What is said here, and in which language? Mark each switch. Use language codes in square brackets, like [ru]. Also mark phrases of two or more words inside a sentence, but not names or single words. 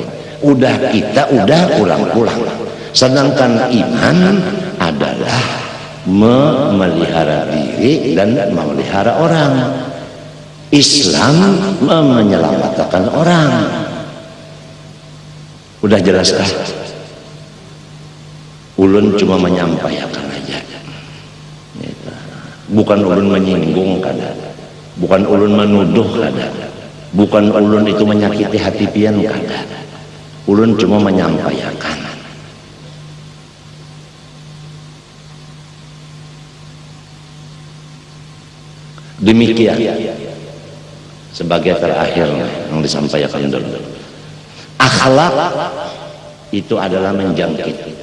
[id] Kita udah pulang-pulang. Sedangkan iman adalah memelihara diri dan memelihara orang. Islam menyelamatkan orang. Udah jelaskah? [bjn] Ulun cuma menyampaikan aja. Bukan ulun menyinggung kada, bukan ulun menuduh kada, bukan ulun itu menyakiti hati pian kada. Ulun cuma menyampaikan. [id] Demikian sebagai terakhir yang disampaikan dulu. Akhlak itu adalah menjangkit.